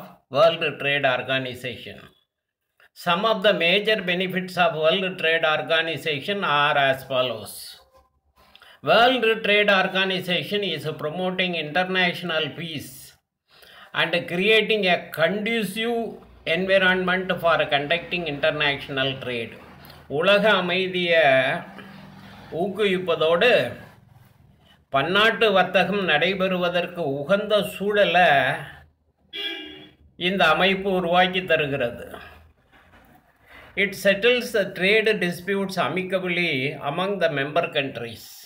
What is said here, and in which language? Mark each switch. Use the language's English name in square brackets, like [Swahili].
[English] World Trade Organization. Some of the major benefits of World Trade Organization are as follows. World Trade Organization is promoting international peace and creating a conducive environment for conducting international trade. [Tamil] உலக அமைதியை ஊக்குவிப்பதோடு பன்னாட்டு வர்த்தகம் நடைபெறுவதற்கு உகந்த சூழலை இந்த அமைப்பு உருவாக்கி தருகிறது. [English] It settles the trade disputes amicably among the member countries.